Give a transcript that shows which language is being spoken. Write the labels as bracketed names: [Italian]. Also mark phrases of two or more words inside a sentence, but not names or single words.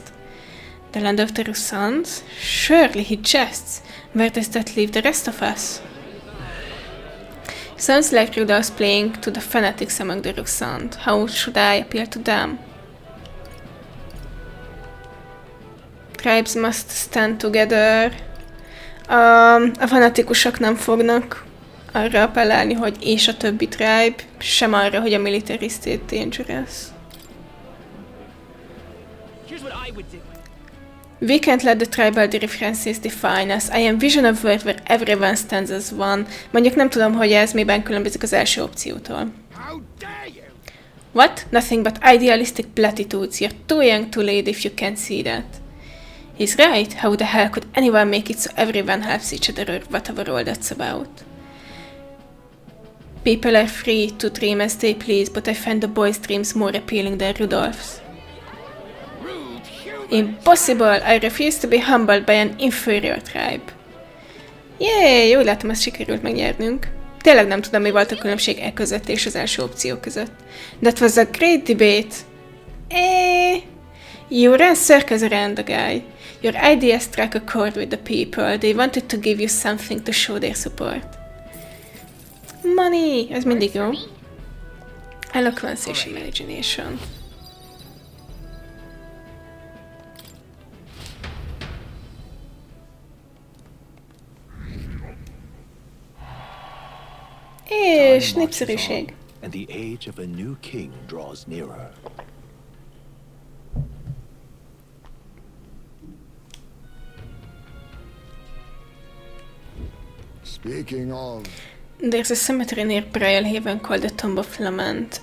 [English] The land of the Rusans? Surely he jests. Where does that leave the rest of us? Sounds like Rudolph's playing to the fanatics among the Rusant. How should I appeal to them? Tribes must stand together. [Hungarian] A fanatikusok nem fognak arra appellálni, hogy és a többi tribe, sem arra, hogy a [English] military state dangerous. We can't let the tribal differences define us. I am vision of world where everyone stands as one. [Hungarian] Mondjuk nem tudom, hogy ez miben különbözik az első opciótól. [English] What? Nothing but idealistic platitudes. You're too young to lead if you can't see that. He's right. How the hell could anyone make it so everyone helps each other or whatever all that's about? People are free to dream as they please, but I find the boys' dreams more appealing than Rudolph's. Impossible! I refuse to be humbled by an inferior tribe. [Hungarian] Jé, jól látom, ezt sikerült megnyernünk. Tényleg nem tudom, mi volt a különbség e között és az első opció között. [English] That was a great debate. You ran circles around the guy. Your ideas struck a chord with the people. They wanted to give you something to show their support. Money! [Hungarian] Ez mindig jó. [English] Eloquence és imagination. [Hungarian] És népszerűség. [English] And the age of a new king draws nearer. Speaking of, There's a cemetery near Peregrine called the Tomb of Lament.